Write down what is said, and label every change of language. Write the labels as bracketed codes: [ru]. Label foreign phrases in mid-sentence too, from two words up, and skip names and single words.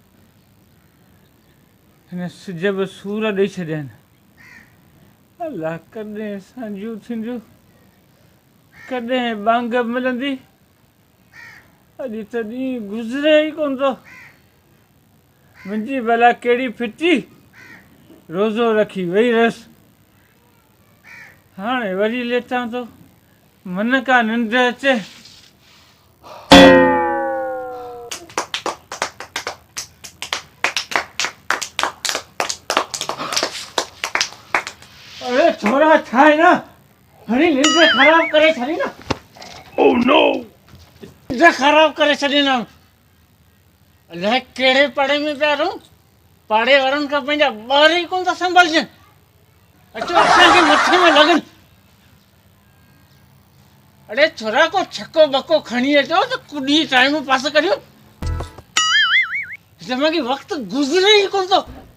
[sd] हिन सिज बि सूर ॾेई छॾिया आहिनि अलाह कॾहिं सांझियूं थींदियूं कॾहिं बांग मिलंदी अॼु त ॾींहुं गुज़रे ई कोन थो मुंहिंजी भला कहिड़ी फिटी रोज़ो रखी वेई रहियसि हाणे वरी लेटां थो मन का निंड अचे अरे छोरा छाए ना हरी निंड खराब करे छड़ी ना [en] oh no [sd] निंड खराब करे छड़ी ना अलाए कहिड़े पाड़े में पिया रहूं पाड़े वारनि खां पंहिंजा ॿार ई कोन था संभालजनि अचो असांखे मथे में लॻनि अरे छोरा को छको बको खणी अचो तो कुॾी [en] time pass [sd] करियो जमा की वक्त गुज़रे ही कोन थो